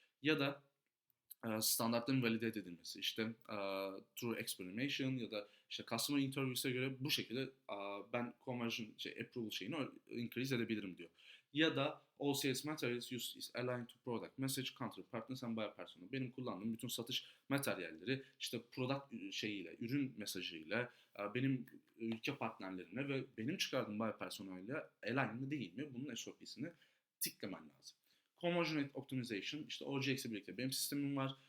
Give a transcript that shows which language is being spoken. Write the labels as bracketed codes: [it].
[tr] Ya da standartların valide edilmesi, işte [en] through experimentation [tr] ya da işte customer interviews'e göre bu şekilde ben conversion approval şeyini increase edebilirim diyor. Ya da [en] all sales materials used is aligned to product message, country, partners and buyer persona. [tr] Benim kullandığım bütün satış materyalleri işte product şeyiyle, ürün mesajıyla benim ülke partnerlerine ve benim çıkardığım buyer personayla align mi değil mi? Bunun SOP'sini tiklemen lazım. Conversion Rate Optimization, işte OGX'e birlikte benim sistemim var.